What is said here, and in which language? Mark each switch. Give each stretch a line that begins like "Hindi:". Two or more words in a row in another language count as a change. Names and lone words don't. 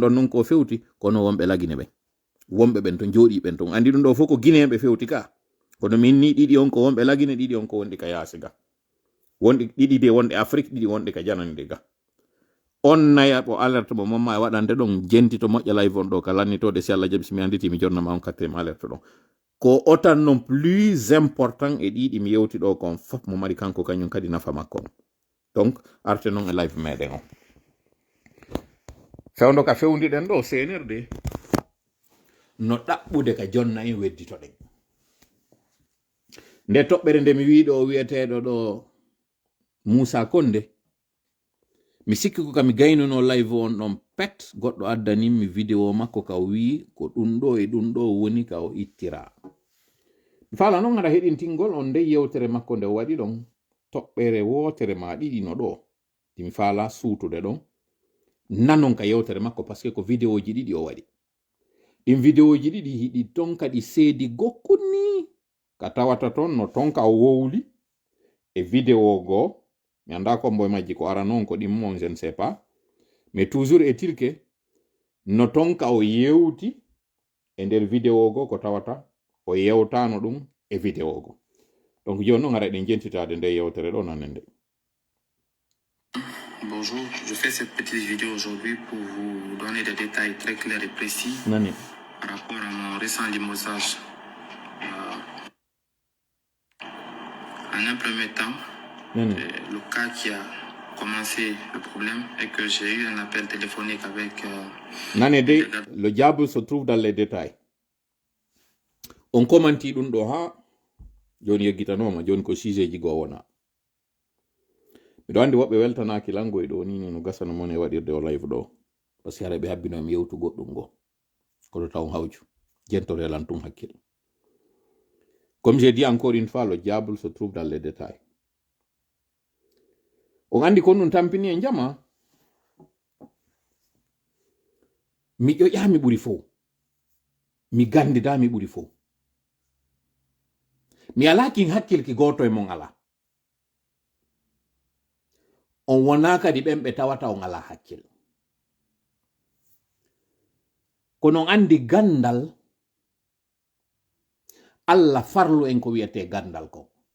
Fula: ɗon noon ko fewti kono wonɓe lagine ɓen wonɓe ɓen to jooɗi ɓen ton andi ɗum ɗo fof ko guinéen ɓe fewti ka kono min ni ɗiɗi on ko wonɓe lagine ɗiɗi on ko wonɗi ka yaasi ga wonɗi ɗiɗi de wonɗe Afrique ɗiɗi wonɗi ka janande ga on naya ɓo alerte mo momma e waɗande ɗon jentito moƴƴa live on ɗo ka lannitode si Allah jaɓi si mi anditi mi jonnama on
French: quatriéme alerte
Fula: ɗon ko otan
French: non plus important
Fula: e ɗiɗi mi yewti ɗo kon fof mo mari kanko kañum kadi nafa makko donc arte noon e live meɗen o fewndo ka fewndiɗen ɗo senirde no ɗaɓɓude ka jonna en wedditoɗen nde toɓɓere nde mi wiɗo wiyeteɗo ɗo Moussa Konde mi sikki ko kami gaynuno live on ɗon pet goɗɗo addanimi vidéo makko ka wi ko ɗum ɗo e ɗum ɗo woni ka o ittira. Mi fala noon haɗa heɗintingol on nde yewtere makko nde waɗi ɗon toɓɓere wotere ma ɗiɗi no ɗo mi fala suutude ɗon nanon ka yewtere makko
French: par ce que
Fula: ko vidéo ji ɗiɗi o waɗi. ɗin vidéo ji ɗiɗi hiɗi ton kadi seedi gokkuni ka tawata ton no ton ka o wowli e vidéo goo mi anda kombo majji ko ara noon ko ɗimmon
French: je ne sais pas mais toujours est-il que
Fula: no ton ka o yewti e nder vidéo goo ko tawata o yewtano ɗum e vidéo goo. Donc joni noon ara ɗen jentitade nde yewtere ɗo nanen nde.
French: Bonjour, je fais cette petite vidéo aujourd'hui pour vous donner des détails très clairs et précis
Fula: Nani.
French: par rapport à mon récent limogeage. En un premier temps, le cas qui a commencé le problème est que j'ai eu un appel téléphonique avec... le diable se trouve dans les détails.
Fula: On commenti ɗum ɗo ha joni yeggitanoma joni ko sujet go wona. Miɗo andi woɓɓe weltanaki langoy ɗo ni no gasano mon e waɗirde o live ɗo
French: par ce que
Fula: hara ɓe habbinomi yewtu goɗɗum go koɗo taw hawju jentore lantum hakkil.
French: Comme j'ai dit encore une fois, le diable se trouve dans les détails.
Fula: On andi ko ɗum tampini e jama mi ƴoƴami ɓuri fo mi gandidami ɓuri fo mi alakin hakkil ki goto e mon ala on wona kadi ɓen ɓe tawata on ala hakkil kono on andi gandal Allah farlu en ko wiyete gandal ko